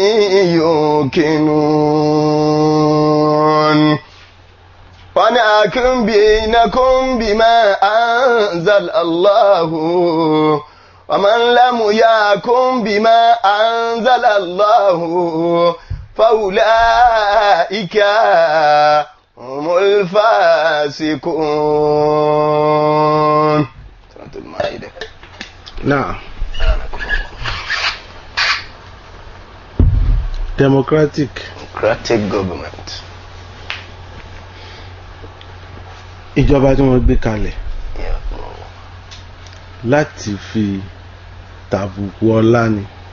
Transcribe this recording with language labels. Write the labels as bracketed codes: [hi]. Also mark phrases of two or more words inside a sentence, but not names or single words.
[ar] يوقنون ونحكم بينكم بما أنزل الله ومن لم يحكم بما أنزل الله فأولئك هم الفاسقون. نعم. [en] Democratic government. [yo] Ìjọba tí wọ́n gbé kalẹ̀ láti fi tàbùkù ọlá ni.